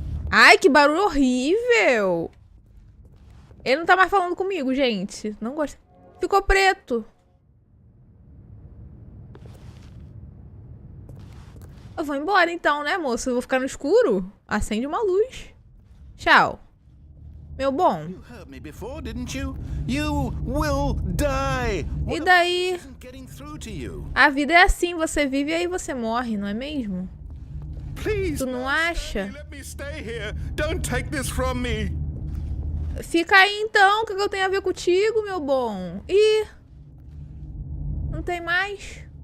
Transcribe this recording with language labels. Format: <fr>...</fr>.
<pt>Ai, que barulho horrível. Ele não tá mais falando comigo, gente. Não gosto. Ficou preto. Eu vou embora então, né, moço? Eu vou ficar no escuro? Acende uma luz. Tchau. Meu bom.</pt> <en>You hurt me before, didn't you? You will die.</en> <pt>E daí?</pt> <en>Isn't getting through to you.</en> <pt>A vida é assim, você vive e aí você morre, não é mesmo?</pt> <en>Please,</en> <pt>Tu não acha?</pt> <en>let me stay here. Don't take this from me.</en> <pt>Fica aí então, o que eu tenho a ver contigo, meu bom? Ih, não tem mais?</pt>